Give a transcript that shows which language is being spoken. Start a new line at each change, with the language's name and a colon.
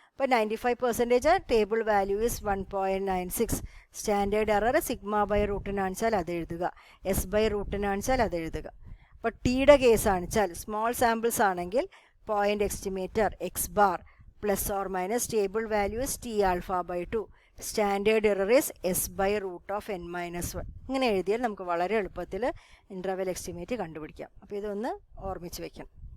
English: ഇപ്പോൾ 95% table value is 1.96.
Malayalam: Standard error sigma by റൂട്ടിനാണ് വെച്ചാൽ അത് എഴുതുക, എസ് ബൈ റൂട്ടിനാണ് വെച്ചാൽ അത് എഴുതുക. അപ്പോൾ ടിയുടെ കേസാണ് വെച്ചാൽ സ്മോൾ സാമ്പിൾസ് ആണെങ്കിൽ point estimator X bar
English: plus or minus table value is t alpha by 2. Standard error is s by root of n minus 1.
Malayalam: ഇങ്ങനെ എഴുതിയാൽ നമുക്ക് വളരെ എളുപ്പത്തിൽ ഇൻ്റർവെൽ എസ്റ്റിമേറ്റ് കണ്ടുപിടിക്കാം. അപ്പോൾ ഇതൊന്ന് ഓർമ്മിച്ച് വയ്ക്കണം.